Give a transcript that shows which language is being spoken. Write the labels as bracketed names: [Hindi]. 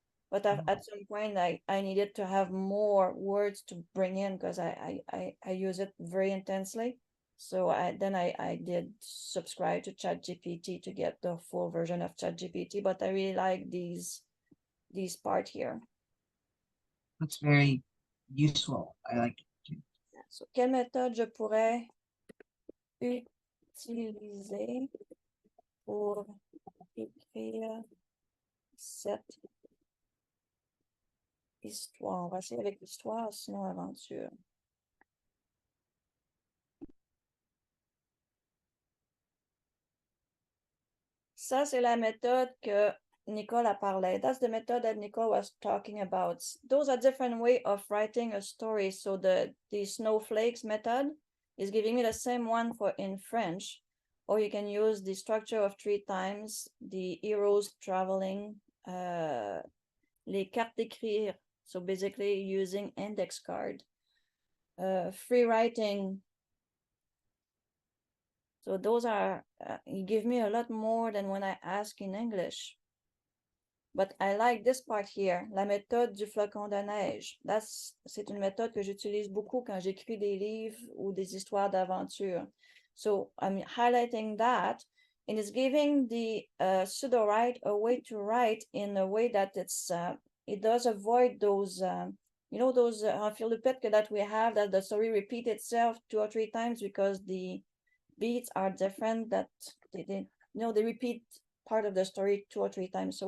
[English] But at some point, I needed to have more words to bring in because I use it very intensely. So I did subscribe to ChatGPT to get the full version of ChatGPT. But I really like these part here. Looks very useful. I like it too. [French] So, quelle méthode je pourrais utiliser pour écrire cette histoire? On va essayer avec l'histoire, sinon aventure. Ça, c'est la méthode que Nicole a parlé. [English] That's the method that Nicole was talking about. Those are different way of writing a story. So the snowflakes method is giving me the same one for in French, or you can use the structure of 3 times, the heroes traveling, [French] les cartes d'écrire. [English] So basically using index card, free writing. So those are, you give me a lot more than when I ask in English. But I like this part here, [French] la méthode du flocon de neige. C'est une méthode que j'utilise beaucoup quand j'écris des livres ou des histoires d'aventure. [English] So I'm highlighting that, and it's giving the Sudowrite a way to write in a way that it does avoid those, those enfiloupette that we have, that the story repeat itself 2 or 3 times because the beats are different, that they repeat part of the story 2 or 3 times.